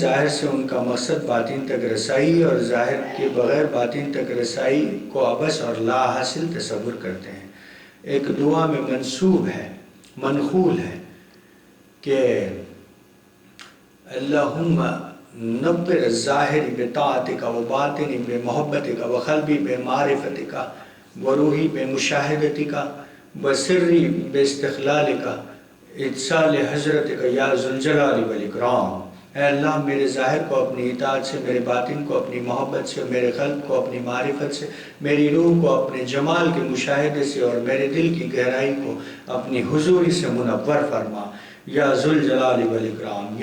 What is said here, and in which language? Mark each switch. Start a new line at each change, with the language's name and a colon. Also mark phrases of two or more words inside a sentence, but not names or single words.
Urdu: ظاہر سے ان کا مقصد باطن تک رسائی اور ظاہر کے بغیر باطن تک رسائی کو عبث اور لا حاصل تصور کرتے ہیں۔ ایک دعا میں منقول ہے کہ
Arabic: اللہم نبر الظاہر بطاعتک و باطنی بمحبتک و قلبی بمعرفتک و روحی بمشاہدتک و سری باستقلالک اتصال حضرتک یا ذوالجلال والاکرام۔
Urdu: اے اللہ میرے ظاہر کو اپنی اطاعت سے، میرے باطن کو اپنی محبت سے، میرے قلب کو اپنی معرفت سے، میری روح کو اپنے جمال کے مشاہدے سے اور میرے دل کی گہرائی کو اپنی حضوری سے منور فرما
Arabic: یا ذوالجلال والاکرام۔